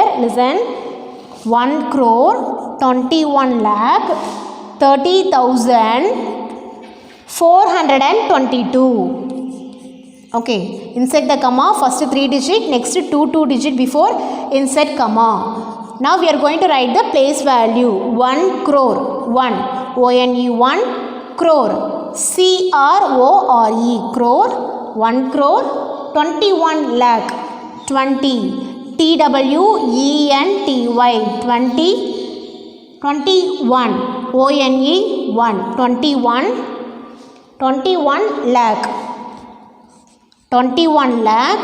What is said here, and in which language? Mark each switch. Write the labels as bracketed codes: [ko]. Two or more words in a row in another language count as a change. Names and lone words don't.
[en] Listen, 1,21,30,422. Okay, insert the comma, first 3 digit, next 2 digit before insert comma. Now we are going to write the place value. 1 crore, 1, O-N-E, 1 crore, C-R-O-R-E, crore, 1 crore, 21 lakh, 20, T-W-E-N-T-Y, 20, 21, O-N-E, 1, 21 lakh, 21 lakh.